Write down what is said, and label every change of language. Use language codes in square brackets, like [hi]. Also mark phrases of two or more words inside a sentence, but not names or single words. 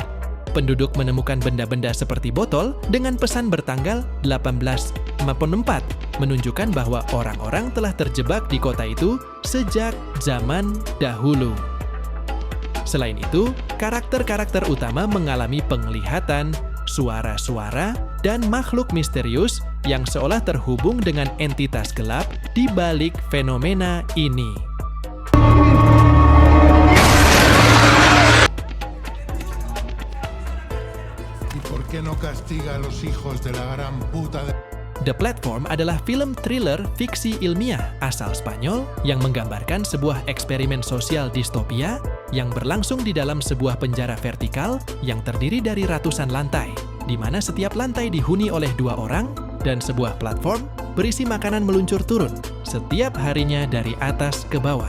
[id] Penduduk menemukan benda-benda seperti botol dengan pesan bertanggal 1854, menunjukkan bahwa orang-orang telah terjebak di kota itu sejak zaman dahulu. Selain itu, karakter-karakter utama mengalami penglihatan, suara-suara, dan makhluk misterius yang seolah terhubung dengan entitas gelap di balik fenomena ini. [es] ¿Y por qué no castiga a los hijos de la gran puta de... [id] The Platform adalah film thriller fiksi ilmiah asal Spanyol yang menggambarkan sebuah eksperimen sosial distopia yang berlangsung di dalam sebuah penjara vertikal yang terdiri dari ratusan lantai, di mana setiap lantai dihuni oleh 2 orang dan sebuah platform berisi makanan meluncur turun setiap harinya dari atas ke bawah.